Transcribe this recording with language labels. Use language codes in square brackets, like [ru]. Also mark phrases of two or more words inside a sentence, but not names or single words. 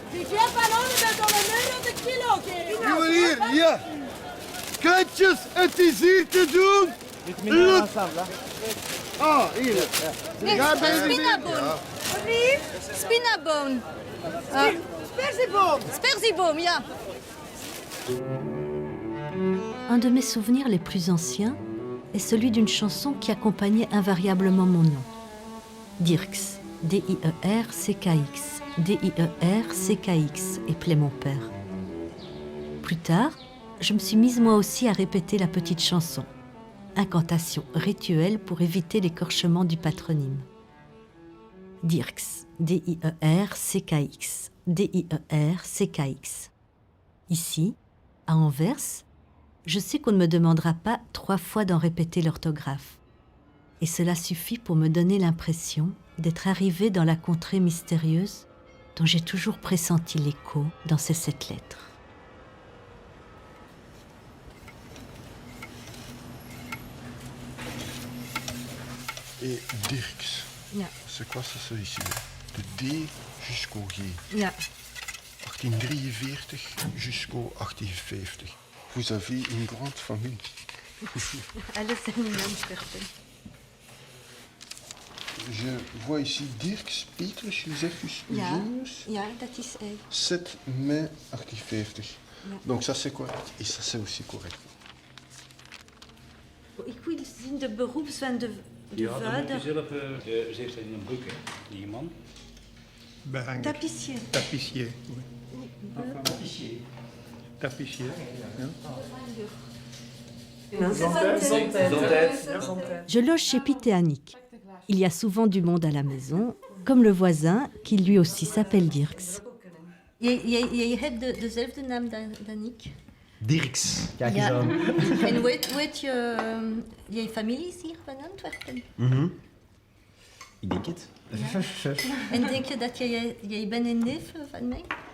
[nl] Juwelier, ja. Kletjes, het is hier te doen. Look. Ah, hier. Nee, Ga bij de spinaboom. Spinaboom. Sperzieboom. Sperzieboom, ja. [fr] Un de mes souvenirs les plus anciens est celui d'une chanson qui accompagnait invariablement mon nom. Dirks, D-I-E-R-C-K-X, D-I-E-R-C-K-X, appelait mon père. Plus tard, je me suis mise moi aussi à répéter la petite chanson. Incantation rituelle pour éviter l'écorchement du patronyme. Dirks, D-I-E-R-C-K-X, D-I-E-R-C-K-X. Ici, à Anvers, je sais qu'on ne me demandera pas 3 fois d'en répéter l'orthographe. Et cela suffit pour me donner l'impression d'être arrivée dans la contrée mystérieuse dont j'ai toujours pressenti l'écho dans ces 7 lettres. Et Dirks. [nl] Ja. [fr] C'est quoi ça, ça ici? De D jusqu'au G. [nl] Ja. [fr] 1843 jusqu'au 1850. Vous avez une grande famille. [nl] Alles in Antwerpen. [fr] Je vois ici Dirks, Petrus, Josephus, [nl] Ja, [fr] Eugenius. [nl] ja, dat is hij. [fr] 7 mai 1850. [nl] Ja. [fr] Donc ça c'est correct. Et ça c'est aussi correct. [nl] Ik wil zien de beroepswet de Ja, dan moet je vader. zelf, ze heeft in een boek, hè, die man. Behanger. [fr] Tapissier. Tapissier. Oui. Tapissier. Ja. Je loge chez Pitéanique. Il y a souvent du monde à la maison, comme le voisin qui lui aussi s'appelle Dirks. [nl] Jij hebt dezelfde naam dan ik? Dirks. Kijk Ja. eens aan. En weet je, jij familie is hier van Antwerpen? Ik denk het. En denk je dat jij bent een neef van mij?